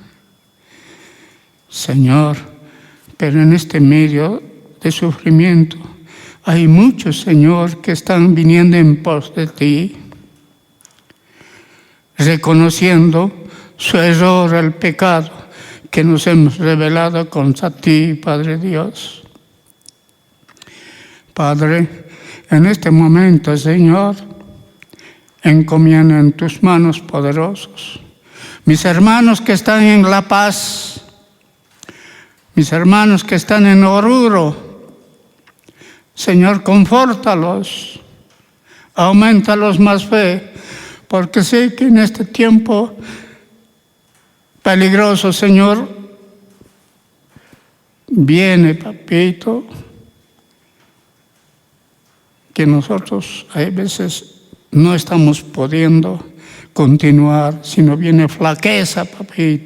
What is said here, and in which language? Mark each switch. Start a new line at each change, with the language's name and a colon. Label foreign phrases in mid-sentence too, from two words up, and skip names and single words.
Spanish: Señor, pero en este medio de sufrimiento hay muchos, Señor, que están viniendo en pos de ti, reconociendo su error, el pecado que nos hemos rebelado contra ti, Padre Dios. Padre, en este momento, Señor, encomiendo en tus manos poderosos mis hermanos que están en La Paz, mis hermanos que están en Oruro. Señor, confórtalos, aumentalos más fe, porque sé que en este tiempo peligroso, Señor, viene, papito, que nosotros a veces no estamos pudiendo continuar, sino viene flaqueza, papito.